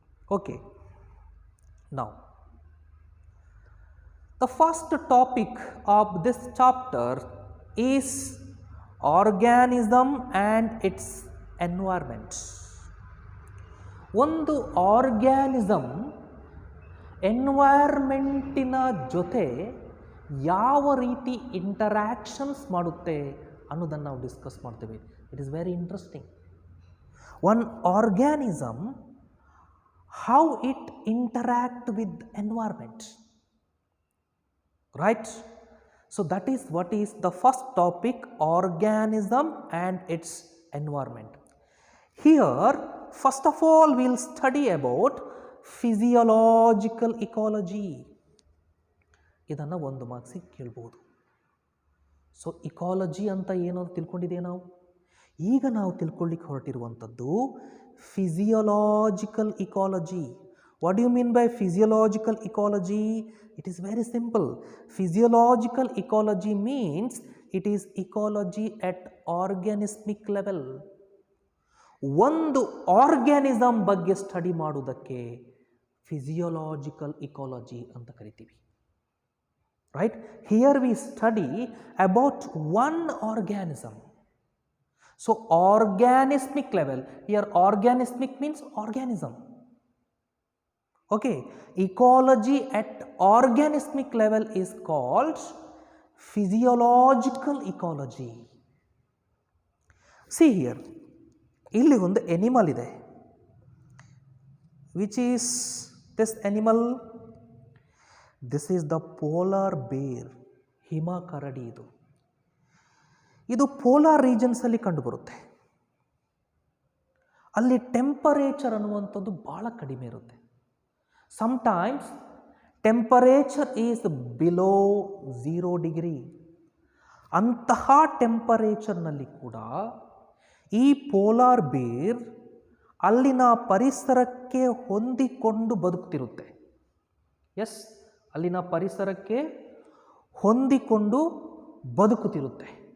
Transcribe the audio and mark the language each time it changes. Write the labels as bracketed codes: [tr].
[en] Okay, now the first topic of this chapter is organism and its environment. [kn] ಒಂದು organism ಎನ್ವೈರ್ಮೆಂಟಿನ ಜೊತೆ ಯಾವ ರೀತಿ interactions ಮಾಡುತ್ತೆ ಅನ್ನೋದನ್ನು ನಾವು ಡಿಸ್ಕಸ್ ಮಾಡ್ತೇವೆ. [en] It is very interesting. One organism, how it interact with environment, right? So that is what is the first topic, organism and its environment. Here first of all we will study about physiological ecology. [kn] ಇದನ್ನು ಒಂದು ಮಾರ್ಕ್ಸಿಗೆ ಕೇಳ್ಬೋದು. So ecology ಅಂತ ಏನೋ ತಿಳ್ಕೊಂಡಿದೆ ನಾವು. ಈಗ ನಾವು ತಿಳ್ಕೊಳ್ಳಿಕ್ಕೆ ಹೊರಟಿರುವಂಥದ್ದು physiological ecology. [en] What do you mean by physiological ecology? It is very simple. Physiological ecology means it is ecology at organismic level. [kn] ಒಂದು ಆರ್ಗ್ಯಾನಿಸಮ್ ಬಗ್ಗೆ ಸ್ಟಡಿ ಮಾಡುವುದಕ್ಕೆ ಫಿಸಿಯೋಲಾಜಿಕಲ್ ಇಕಾಲಜಿ ಅಂತ ಕರಿತೀವಿ. Right? [en] Here we study about one organism. So organismic level, here organismic means organism. Okay, ecology at organismic level is called physiological ecology. See here, [kn] ಇಲ್ಲಿ ಒಂದು animal ಇದೆ. [en] Which is this animal? This is the polar bear. [kn] ಹಿಮ ಕರಡಿ ಇದು. ಇದು polar regions ಅಲ್ಲಿ ಕಂಡುಬರುತ್ತೆ. ಅಲ್ಲಿ temperature ಅನ್ನುವಂಥದ್ದು ಬಹಳ ಕಡಿಮೆ ಇರುತ್ತೆ. [en] Sometimes temperature is below 0 degree. [kn] ಅಂತಹ ಟೆಂಪರೇಚರ್ನಲ್ಲಿ ಕೂಡ ಈ ಪೋಲಾರ್ ಬೇರ್ ಅಲ್ಲಿನ ಪರಿಸರಕ್ಕೆ ಹೊಂದಿಕೊಂಡು ಬದುಕ್ತಿರುತ್ತೆ. ಎಸ್, ಅಲ್ಲಿನ ಪರಿಸರಕ್ಕೆ ಹೊಂದಿಕೊಂಡು ಬದುಕುತ್ತಿರುತ್ತೆ.